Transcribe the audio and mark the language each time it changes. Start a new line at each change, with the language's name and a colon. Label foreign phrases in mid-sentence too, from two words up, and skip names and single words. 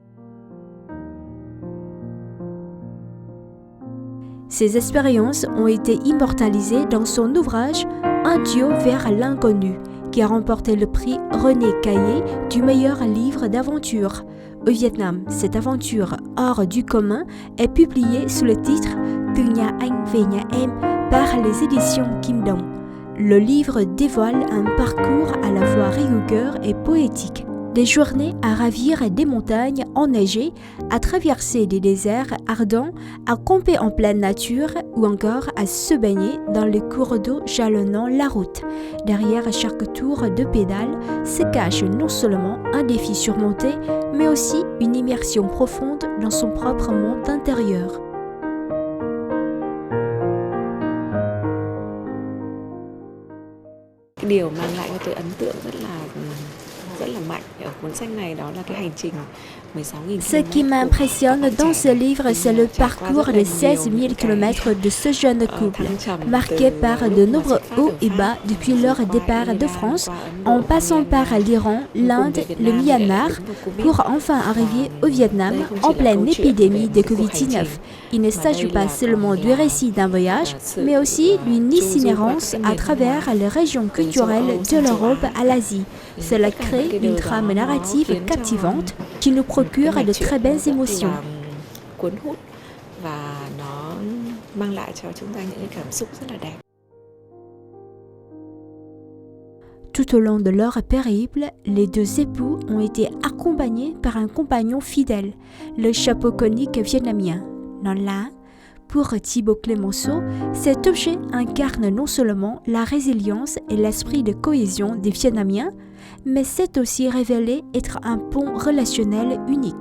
French: Ces expériences ont été immortalisées dans son ouvrage « Un duo vers l'inconnu » qui a remporté le prix René Caillé du meilleur livre d'aventure. Au Vietnam, cette aventure hors du commun est publiée sous le titre « Từ nhà anh về nhà em » par les éditions Kim Dong. Le livre dévoile un parcours à la fois rigoureux et poétique. Des journées à ravir des montagnes enneigées, à traverser des déserts ardents, à camper en pleine nature ou encore à se baigner dans les cours d'eau jalonnant la route. Derrière chaque tour de pédale se cache non seulement un défi surmonté, mais aussi une immersion profonde dans son propre monde intérieur.
Vietnamese: Điều mang lại cho tôi ấn tượng rất là mạnh ở cuốn sách này đó là cái hành trình 16.000 km.
French: Ce qui m'impressionne dans ce livre, c'est le parcours de 16 000 km de ce jeune couple, marqué par de nombreux hauts et bas depuis leur départ de France, en passant par l'Iran, l'Inde, le Myanmar, pour enfin arriver au Vietnam en pleine épidémie de Covid-19. Il ne s'agit pas seulement du récit d'un voyage, mais aussi d'une itinérance à travers les régions culturelles de l'Europe à l'Asie. Cela crée une trame narrative captivante qui nous procure de très belles émotions.
Vietnamese: Cuốn hút và nó mang lại cho chúng ta những cái cảm xúc rất là đẹp.
French: Tout au long de leur périple, les deux époux ont été accompagnés par un compagnon fidèle, le chapeau conique vietnamien, Non La. Pour Thibaut Clemenceau, cet objet incarne non seulement la résilience et l'esprit de cohésion des Vietnamiens, mais c'est aussi révélé être un pont relationnel unique.